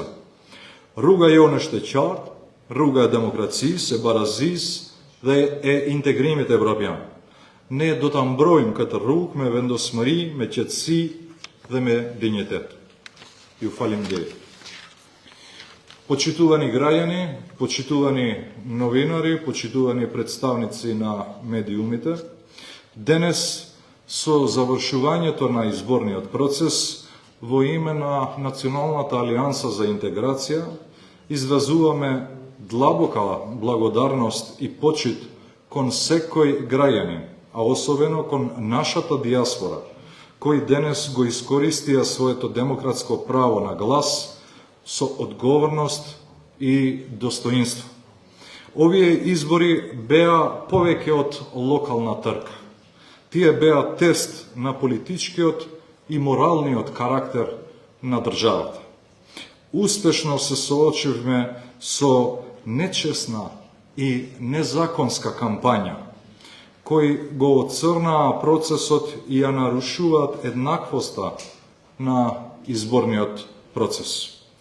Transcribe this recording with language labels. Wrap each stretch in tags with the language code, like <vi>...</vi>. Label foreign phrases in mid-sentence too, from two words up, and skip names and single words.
<sq>Rruga jonë është e qartë, rruga e demokracisë, e barazisë dhe e integrimit evropian. Ne do ta mbrojmë këtë rrugë me vendosmëri, me qetësi dhe me dinjitet. Ju faleminderit.</sq> <mk>Почитувани граѓани, почитувани новинари, почитувани претставници на медиумите. Денес со завршување на изборниот процес во име на Националната алијанса за интеграција изразуваме длабока благодарност и почит кон секој граѓанин, а особено кон нашата дијаспора, кои денес го искористија своето демократско право на глас, со одговорност и достоинство. Ovие избори беа повеќе од локална трка. Тие беа тест на политичкиот и моралниот карактер на државата. Успешно се соочивме со нечесна и незаконска кампања, кои го оцрнаа процесот и ја нарушуваат еднаквоста на изборниот процес.</mk>